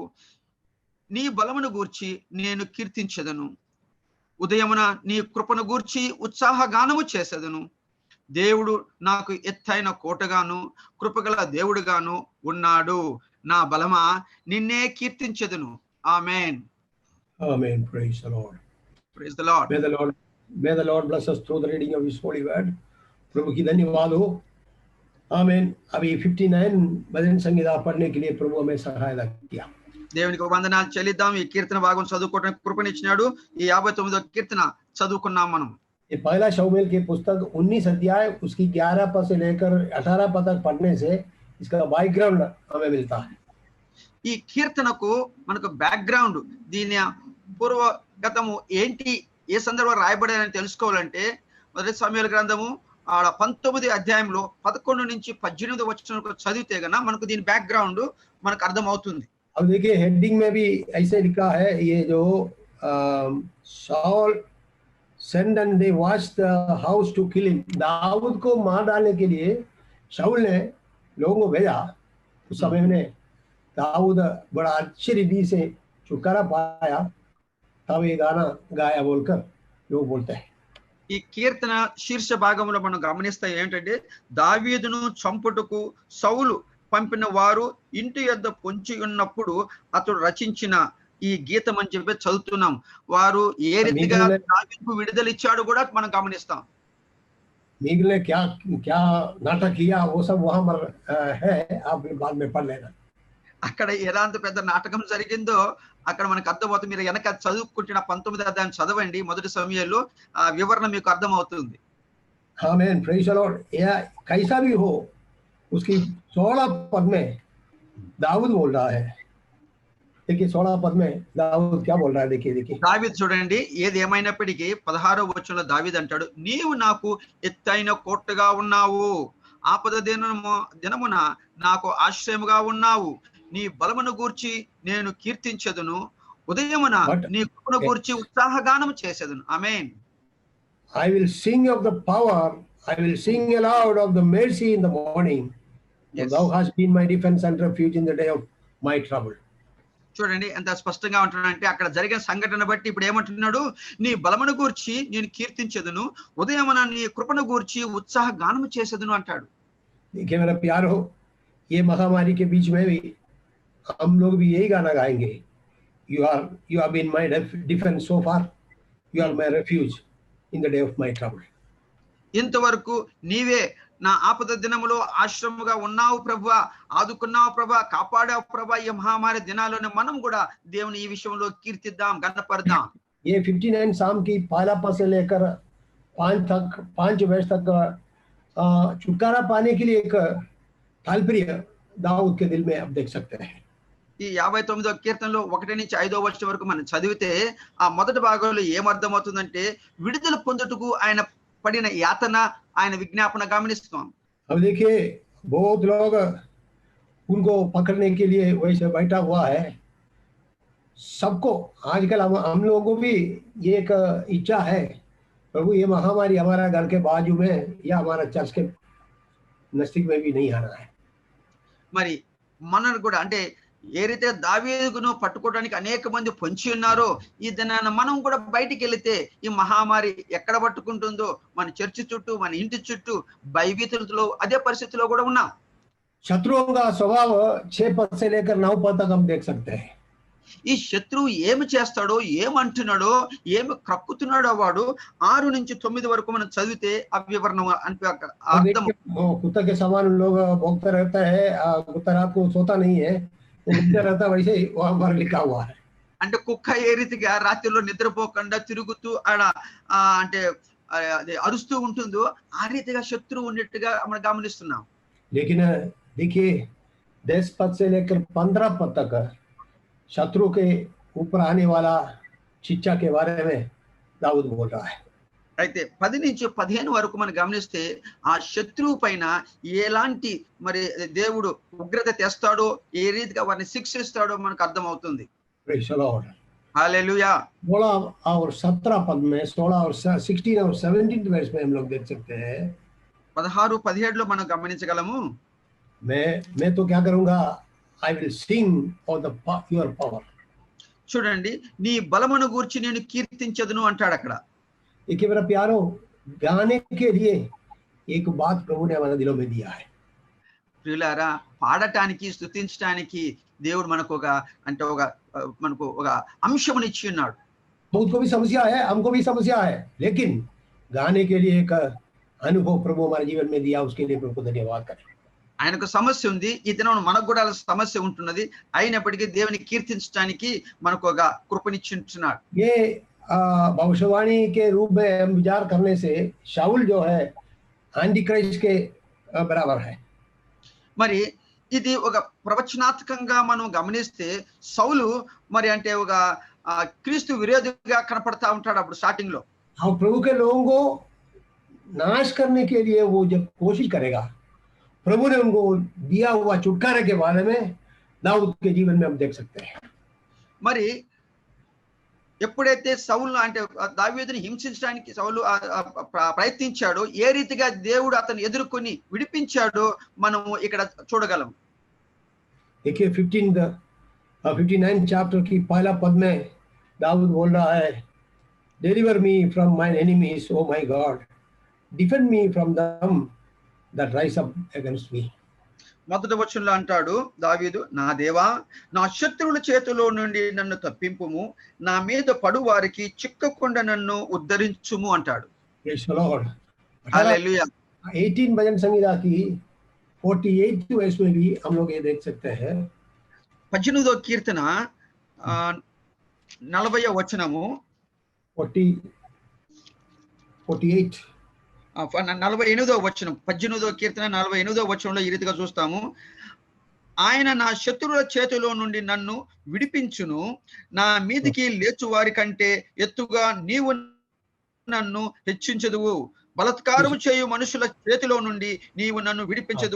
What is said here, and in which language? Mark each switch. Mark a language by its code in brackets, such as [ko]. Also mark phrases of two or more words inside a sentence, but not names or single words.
[te] నీ బలమును గూర్చి నేను కీర్తించెదను. ఉదయమున నీ కృపను గూర్చి ఉత్సాహగానము చేసేదను. దేవుడు నాకు ఎత్తైన కోటగాను కృపగల దేవుడుగాను ఉన్నాడు. నా బలమా నిన్నే కీర్తించెదను. ఆమేన్. [en] Amen. Praise the Lord. Praise the Lord. May the Lord bless us through the reading of His holy word. [hi] प्रभु की धन्यवाद हो. आमीन. अभी 59 भजन संगीता पढ़ने के लिए प्रभु हमें सहायता किया. [te] దేవునికి వందనాలు చెల్లిద్దాం. ఈ కీర్తన భాగం చదువుకోవడానికి కృపనిచ్చినాడు. ఈ 59వ కీర్తన చదువుకున్నాం మనం. [hi] ये पहला शमूएल की पुस्तक 19 अध्याय उसकी 11 पद से लेकर 18 पद तक पढ़ने से इसका बैकग्राउंड हमें मिलता है. [te] ఈ కీర్తనకు మనకు బ్యాక్గ్రౌండ్, దీని పూర్వగతము ఏంటి, ఏ సందర్భంలో రాయబడని తెలుసుకోవాలంటే మొదటి సమూయేలు గ్రంథము 19 అధ్యాయంలో 11 నుంచి 18 వచనం చదివితే గన మనకు దీని బ్యాక్గ్రౌండ్ మనకు అర్థం అవుతుంది. [hi] अब देखिए हेडिंग में भी ऐसे लिखा है, ये जो [en] Saul send and they watch the house to kill him. [hi] दाऊद को मार डालने के लिए शाऊल ने लोगों को भेजा. उस समय में दाऊद बड़ा अच्छी रीति से छुटकारा पाया, तब ये गाना गाया बोलकर लोग बोलते हैं. [te] ఈ కీర్తన శీర్ష భాగంలో మనం గమనిస్తే ఏంటంటే, దావీదును చంపుటకు సౌలు పంపిన వారు ఇంటి యొద్ద పొంచి ఉన్నప్పుడు అతడు రచించిన ఈ గీతం అని చెప్పి చదువుతున్నాం. వారు ఏ రీతిగా దావీదుకు విడుదల ఇచ్చాడు కూడా మనం గమనిస్తాం. [hi] मीगल ने क्या क्या नाटक किया वो सब वहां पर है, आप बाद में पढ़ लेना. [te] అక్కడ ఎలాంటి పెద్ద నాటకం జరిగిందో అక్కడ మనకు అర్థమవుతుంది. మీరు వెనక చదువుకుంటున్న 19వ అధ్యాయం చదవండి, మొదటి సమూయేలు ఆ వివరణ మీకు అర్థమవుతుంది. [en] Amen. Praise the Lord. [hi] या कैसा भी हो, उसकी 16 पद में दाऊद बोल रहा है. देखिए 16 पद में दाऊद क्या बोल रहा है, देखिए. [te] దావీదు చూడండి, ఏది ఏమైనప్పటికీ 16వ వచనంలో దావీదు అంటాడు, నీవు నాకు ఎత్తైన కోటగా ఉన్నావు. ఆపద దినమున నాకు ఆశ్రయముగా ఉన్నావు. నీ బలమును గూర్చి నేను కీర్తించెదను. ఉదయమున నీ కృపను గూర్చి ఉత్సాహగానము చేసేదను. ఆమేన్. [en] I will sing of the power, I will sing aloud of the mercy in the morning. Yes. Thou hast been my defense and refuge in the day of my trouble. [te] చూడండి ఎంత స్పష్టంగా ఉంటున్నాడంటే, అక్కడ జరిగిన సంఘటన బట్టి ఇప్పుడు ఏమంటున్నాడు, నీ బలమును గూర్చి నేను కీర్తించెదను, ఉదయమున నీ కృపను గూర్చి ఉత్సాహ గానము చేసేదను అంటాడు. [hi] देखिए मेरा प्यार हो, ये महामारी के बीच में भी हम लोग भी यही गाना गाएंगे. [en] You have been my defense so far. You are my refuge in the day of my trouble. [te] ఇంతవరకు నీవే నా ఆపద దినములో ఆశ్రముగా ఉన్నావు ప్రభువా, ఆదుకున్నావు ప్రభా, కాపాడావు ప్రభా. ఈ మహామారి దినాల్లోనే మనం కూడా దేవుని ఈ విషయంలో కీర్తిద్దాం, గణపడదాం. [hi] ये 59 साम की पहला पद से लेकर 5 वर्ष तक छुटकारा पाने के लिए एक तात्पर्य दाऊद के दिल में आप देख सकते हैं. [te] ఈ 59వ కీర్తనలో 1 నుంచి 5వ వచనం వరకు మనం చదివితే ఆ మొదటి భాగంలో ఏమర్థమవుతుందంటే, విడుదల పొందుటకు ఆయన పడిన యాతన, ఆయన విజ్ఞాపన గమనిస్తాం. [hi] अब देखिए बहुत लोग उनको पकड़ने के लिए वैसे बैठा हुआ है. सबको आजकल हम लोगों को भी ये एक इच्छा है, प्रभु ये महामारी हमारा घर के बाजू में या हमारा चर्च के नजदीक में भी नहीं आना है. [te] మరి మనను కూడా అంటే ఏ రీతిగా దావీదును పట్టుకోవడానికి అనేక మంది పొంచి ఉన్నారో, ఈ దినాన మనం కూడా బయటికి వెళితే ఈ మహామారి ఎక్కడ పట్టుకుంటుందో, మన చర్చి చుట్టూ, మన ఇంటి చుట్టూ భయభీతులతో అదే పరిస్థితిలో కూడా ఉన్నాం. [hi] शत्रुओं का स्वभाव 6 पद से लेकर 9 पद तक हम देख सकते हैं. [te] ఈ శత్రువు ఏమి చేస్తాడో, ఏమంటున్నాడో, ఏమి కక్కుతున్నాడో వాడు 6 నుంచి 9 వరకు మనం చదివితే ఆ వివరణ అర్థం. [hi] कुत्ते के समान लोग भोगते रहता है, कुत्ता रात को सोता नहीं है, रहता वैसे ही वहां पर लिखा हुआ है. [te] అంటే కుక్క ఏ రీతిగా రాత్రిలో నిద్రపోకుండా తిరుగుతూ అంటే అరుస్తూ ఉంటుందో, ఆ రీతిగా శత్రువు ఉన్నట్టుగా మనం గమనిస్తున్నాం. [hi] लेकिन देखिए 10 पद से लेकर 15 पद तक शत्रु के ऊपर आने वाला शिक्षा के बारे में दाऊद बोल रहा है। [te] అయితే 10 నుంచి 15 వరకు మనం గమనిస్తే ఆ శత్రువు పైన ఎలాంటి మరి దేవుడు ఉగ్రత తెస్తాడో, ఏ రీతిగా వారిని శిక్షిస్తాడో మనకు అర్థమవుతుంది. [en] Praise the Lord. [te] హల్లెలూయా. [hi] 16 और 17 पद में 16 और 16 और 17 वर्ष में हम लोग देख सकते हैं [te] 16, 17 లో మనం గమనించగలము. [hi] मैं तो क्या करूंगा, [en] I will sing of your power. [te] చూడండి, నీ బలమును గూర్చి నేను కీర్తించదును అంటాడు అక్కడ. [hi] एक मेरा प्यारो, गाने के लिए एक बात प्रभु ने हमारे दिलों में दिया है. [te] ప్రియులారా, పాడటానికి స్తుతించడానికి దేవుడు మనకు ఒక అంశముని ఇచ్చి ఉన్నాడు. [hi] उसको भी समस्या है, हमको भी समस्या है, लेकिन गाने के लिए एक अनुभव प्रभु हमारे जीवन में दिया, उसके लिए प्रभु को धन्यवाद करें. [te] ఆయనకు సమస్య ఉంది, ఈ దినం మనకు కూడా సమస్య ఉంటున్నది, అయినప్పటికీ దేవుని కీర్తించడానికి మనకు ఒక కృపనిచ్చున్నాడు. [hi] ये भविष्यवाणी के रूप में हम विचार करने से शाऊल जो है [en] anti Christ [hi] के बराबर है. [te] మరి ఇది ఒక ప్రవచనాత్మకంగా మనం గమనిస్తే సౌలు మరి అంటే ఒక క్రీస్తు విరోధిగా కనపడతా ఉంటాడు అప్పుడు స్టార్టింగ్ లో. [hi] और प्रभु के लोगों को नाश करने के लिए वो जब कोशिश करेगा, प्रभु ने उनको दिया हुआ छुटकारे के बारे में दाऊद के जीवन में हम देख सकते हैं. [te] మరి ఎప్పుడైతే సౌలు అంటే దావీదుని హింసించడానికి సౌలు ప్రయత్నించాడో, ఏ రీతిగా దేవుడు అతను ఎదుర్కొని విడిపించాడో మనము ఇక్కడ చూడగలం. [hi] देखिए 59 चैप्टर की पहला पद में दाऊद बोल रहा है, [en] deliver me from my enemies O my God, defend me from them that rise up against me. [te] మొదటి వచనంలో అంటాడు దావీదు, నా దేవా, నా శత్రువుల చేతిలో నుండి నన్ను తప్పింపుము, నా మీద పడు వారికి చిక్కకుండా నన్ను ఉద్ధరించుము అంటాడు. [en] Praise the Lord. [te] హల్లెలూయా. [hi] 18 भजन संहिता की 48 वर्ष में भी हम लोग ये देख सकते हैं. [te] 18వ కీర్తన 40వ వచనము 48 48వ వచనం, 18వ కీర్తన 48వ వచనంలో ఈ రీతిగా చూస్తాము. ఆయన నా శత్రువుల చేతిలో నుండి నన్ను విడిపించును, నా మీదికి లేచు వారి కంటే ఎత్తుగా నీవు నన్ను హెచ్చించదువు, బలత్కారము చేయు మనుషుల చేతిలో నుండి నీవు నన్ను విడిపించదువు.